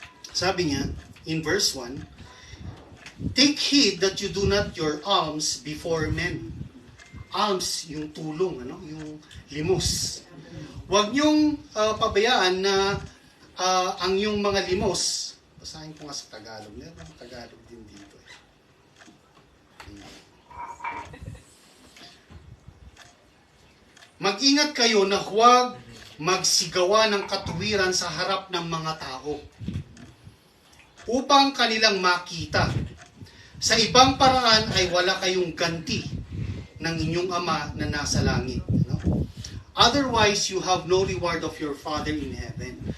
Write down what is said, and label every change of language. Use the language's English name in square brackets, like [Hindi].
[Filipino] Sabi niya, [English] in verse 1, take heed that you do not your alms before men. [Filipino] Alms, yung tulong, yung limos. Huwag niyong pabayaan na ang yung mga limos, basahin ko nga sa Tagalog. Meron Tagalog din dito. Mag-ingat kayo na huwag magsigawa ng katuwiran sa harap ng mga tao upang kanilang makita. Sa ibang paraan ay wala kayong ganti ng inyong Ama na nasa langit. [English] Otherwise, you have no reward of your Father in heaven.